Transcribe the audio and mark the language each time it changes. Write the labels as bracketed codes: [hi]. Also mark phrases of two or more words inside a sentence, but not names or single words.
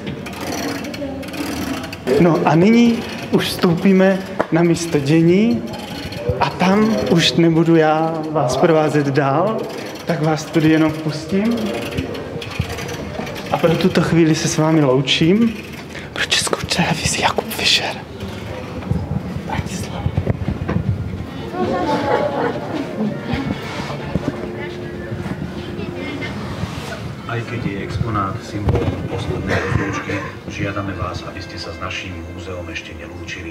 [cs] No a nyní už vstoupíme na místo dění a tam už nebudu já vás provázet dál, tak vás tudy jenom vpustím. A pro tuto chvíli se s vámi loučím. Pro Českou televizi Jakub Fischer. [sk] Aj keď je exponát symbolom poslednej rozlúčky, žiadame vás, aby ste sa s naším múzeom ešte nelúčili.